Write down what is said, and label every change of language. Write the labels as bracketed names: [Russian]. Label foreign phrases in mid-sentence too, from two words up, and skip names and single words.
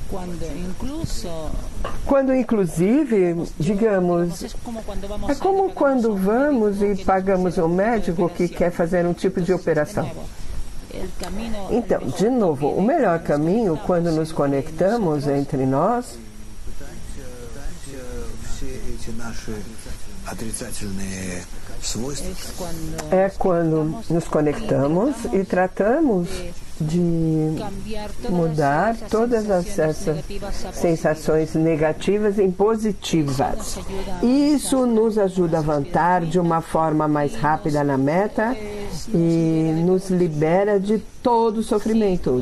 [Portuguese] Quando inclusive, digamos, é como quando vamos e pagamos um médico que quer fazer um tipo de operação. Então, de novo, o melhor caminho quando nos conectamos entre nós [Russian] эти наши отрицательные свойства. [Spanish] Es cuando [Portuguese] É quando nos conectamos e tratamos de cambiar mudar todas essas sensações negativas em positivas. Isso nos ajuda a avançar de uma forma mais rápida na meta e nos libera de todo o sofrimento.